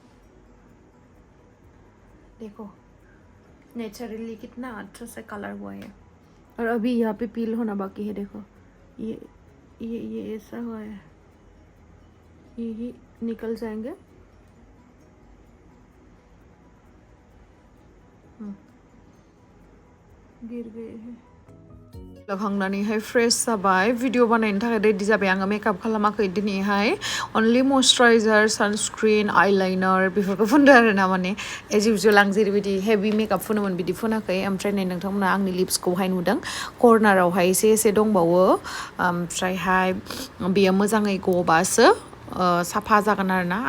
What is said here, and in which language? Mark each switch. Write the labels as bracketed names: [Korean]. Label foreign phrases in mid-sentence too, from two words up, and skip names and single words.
[Hindi] देखो नेचुरली कितना अच्छा से कलर हुआ है और अभी यहाँ पे पील होना बाकी है देखो ये ऐसा हुआ है ये निकल जाएंगे गिर गए हैं [Bodo] लगांनानैहाय फ्रेश जाबाय भिडिअ बानायनो थाखाय रेडि जाबाय आङो मेकआप खालामाखै दिनैहाय [English] only moisturizer sunscreen eyeliner [Bodo] बेफोरखौ फुनदों आरो ना माने [English] as usual [Bodo] आं जेरैबायदि [English] heavy makeup [Bodo] फुनोमोन बिदि फुनाखै ओमफ्राय नै नोंथांमोना आंनि लिप्सखौहाय नुदों कर्नारावहाय एसे दंबावो ओमफ्रायहाय बेयो मोजाङै गबासो साफा जागोन आरो ना